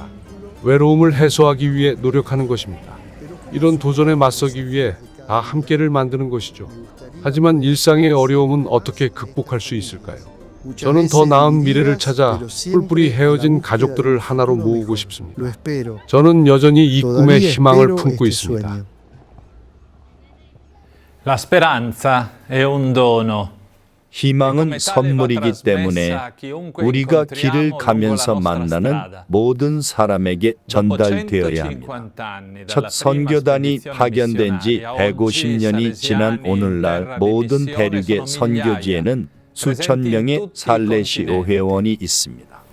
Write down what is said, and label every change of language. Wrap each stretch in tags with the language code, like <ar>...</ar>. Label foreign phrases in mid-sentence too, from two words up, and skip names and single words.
<ko>외로움을 해소하기 위해 노력하는 것입니다. 이런 도전에 맞서기 위해 다 함께를 만드는 것이죠. 하지만 일상의 어려움은 어떻게 극복할 수 있을까요? 저는 더 나은 미래를 찾아 뿔뿔이 헤어진 가족들을 하나로 모으고 싶습니다. 저는 여전히 이 꿈에 희망을 품고 있습니다.</ko> <it>La speranza è un dono.</it> <ko>희망은 선물이기 때문에 우리가 길을 가면서 만나는 모든 사람에게 전달되어야 합니다. 첫 선교단이 파견된 지 150년이 지난 오늘날 모든 대륙의 선교지에는 수천 명의 살레시오 회원이 있습니다.</ko>